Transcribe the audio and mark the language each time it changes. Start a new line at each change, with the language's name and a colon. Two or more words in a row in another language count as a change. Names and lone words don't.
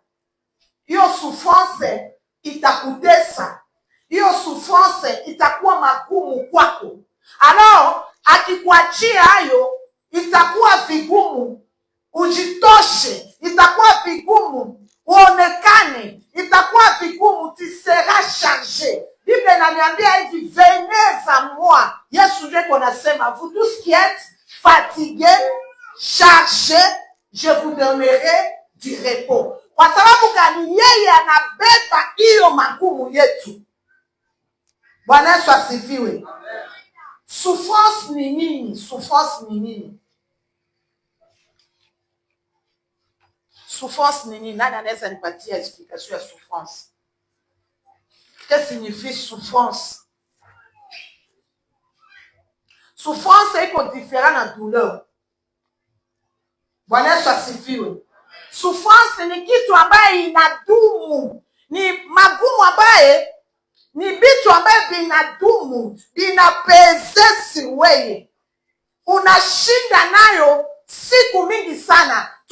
Swahili: Hiyo souffrance itakutesa. Hiyo souffrance itakuwa magumu kwako. Alors, akikuachia hayo, itakuwa vigumu ujitoshe, itakuwa vigumu uonekane, itakuwa vigumu,
French: tu seras chargé.
Swahili: Bible inaniambia hivi,
French: venez à moi.
Swahili: Yesu ndiye anasema,
French: vous tous qui êtes fatigués, chargés, je vous donnerai du repos.
Swahili: Kwa sababu gani? Yeye anabeba hiyo magumu yetu. Bwana Yesu asifiwe. Souffrance ni nini? Souffrance ni nini? Souffrance ni nini? Nani anaweza nipatia explication ya souffrance?
French: Qu'est-ce que signifie souffrance?
Swahili: Souffrance iko différent na douleur. Bwana Yesu asifiwe. Souffrance ni kitu ambaye inadumu. Ni magumu ambaye ni vitu ambaye vinadumu, vinapezesi wewe. Unashinda nayo siku mingi sana.